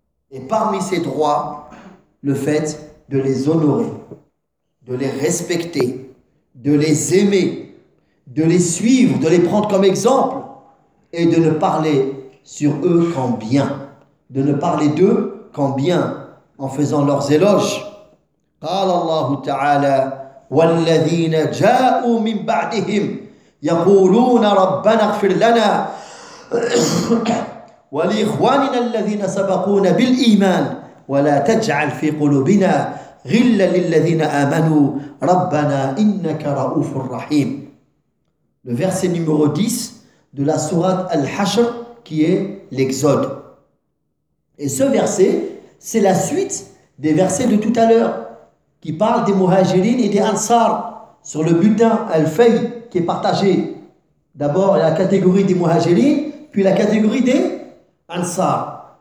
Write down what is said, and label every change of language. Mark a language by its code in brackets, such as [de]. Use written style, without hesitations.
[fr] Et parmi ces droits, le fait de les honorer, de les respecter, de les aimer, de les suivre, de les prendre comme exemple et de ne parler sur eux qu'en bien. De ne parler d'eux qu'en bien en faisant leurs éloges. [ar] قال الله تعالى والذين جاءوا من بعدهم يقولون ربنا اغفر لنا ولإخواننا الذين سبقونا بالإيمان ولا تجعل في قلوبنا غلا للذين آمنوا ربنا إنك رؤوف رحيم. [fr] Le verset numéro 10 de la sourate Al-Hashr, qui est l'Exode. Et ce verset, c'est la suite des versets de tout à l'heure qui parlent des Muhajirin et des Ansar sur le butin Al-Fay, qui est partagé d'abord la catégorie des Muhajirin puis la catégorie des Ansar.